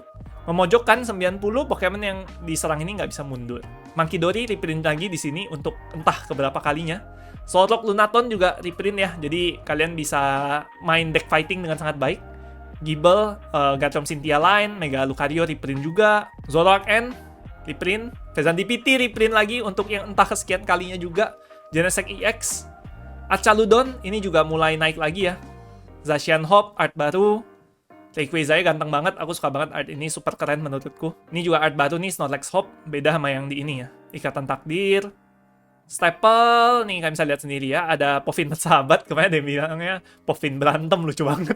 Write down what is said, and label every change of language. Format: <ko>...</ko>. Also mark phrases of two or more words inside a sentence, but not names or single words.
<id>Memojokkan 90, Pokemon yang diserang ini nggak bisa mundur. Mankidori reprint lagi di sini untuk entah keberapa kalinya. Solrock Lunaton juga reprint ya, jadi kalian bisa main deck fighting dengan sangat baik. Gible, Garchomp Cynthia Line, Mega Lucario reprint juga. Zoroark N reprint. Fezandipiti reprint lagi untuk yang entah kesekian kalinya juga. Genesect EX. Achaludon ini juga mulai naik lagi ya. Zacian Hope, art baru. Rayquaza ganteng banget, aku suka banget art ini, super keren menurutku. Ini juga art baru nih, Snorlax Hope, beda sama yang di ini ya. Ikatan Takdir. Staple, nih kalian bisa lihat sendiri ya, ada Povin bersahabat, kemarin ada yang bilangnya Povin berantem, lucu banget.</id>